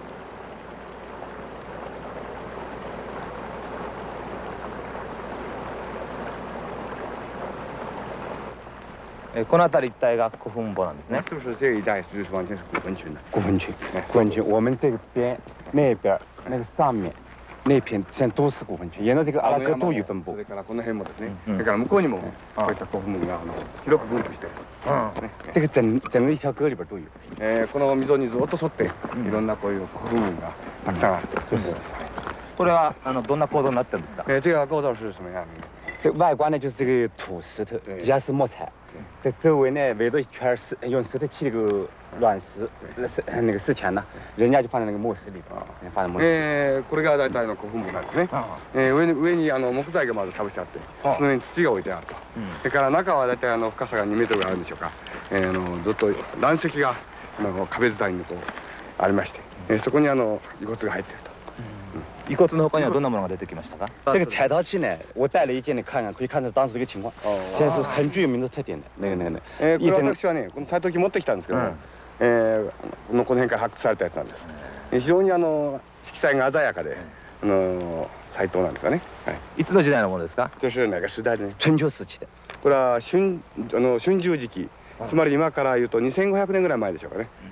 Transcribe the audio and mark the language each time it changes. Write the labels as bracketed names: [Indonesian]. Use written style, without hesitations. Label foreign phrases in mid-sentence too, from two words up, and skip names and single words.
[Japanese] この辺り一帯が古墳墓なんですね。 [Chinese] 是不是这一带就是完全是古坟群的？古坟群，古坟群，我们这边、那边、那个上面那片现在都是古坟群，沿着这个阿拉戈都有分布 [Japanese] そ。れからこの辺もですね。それから向こうにもこういった古墳が広く分布して、 [Chinese] 这个整个一条沟里边都有。 [Japanese] この溝にずっと沿っていろんなこういう古墳がたくさんあるということです。これはどんな構造になってるんですか？ [Chinese] 这个构造是什么样的？这外观呢就是这个土石头，底下是木材，这周围呢围着一圈石，用石头砌那个卵石，那个石墙呢，人家就放在那个木石里边，放在木石。 [Japanese] これが大体の古墳墓なんですね。上に木材がまずかぶしてあって、その上に土が置いてあると。それから中は大体深さが2メートルぐらいあるんでしょうか。ずっと岩石が壁伝いにこうありまして、そこに遺骨が入っていると。遺骨の他にはどんなものが出てきましたか？ [Chinese] 这个彩陶器呢，我带了一件，你看看，可以看出当时这个情况。现在是很具有民族特点的那个。 [Japanese] これ私はね、この彩陶器持ってきたんですけど、この辺から発掘されたやつなんです。非常に色彩が鮮やかで、彩陶なんですよね。いつの時代のものですか？ [Chinese] 就是哪个時代でね。春秋時期的。 [Japanese] これは春秋時期、つまり今から言うと2500年ぐらい前でしょうかね。